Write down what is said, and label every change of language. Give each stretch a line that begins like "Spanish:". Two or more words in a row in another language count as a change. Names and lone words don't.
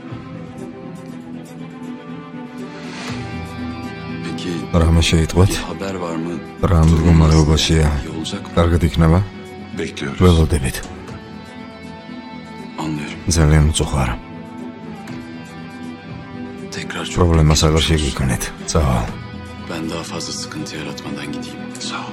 Georgian: რამე შეიტყვეთ? რა მდგომარეობაშია? კარგად იქნება? ველოდებით. ძალიან უწუხარ. პრობლემას აღარ შეგიქმნით. წავალ.
Turkish: Ben daha fazla sıkıntı yaratmadan gideyim. Sağ ol.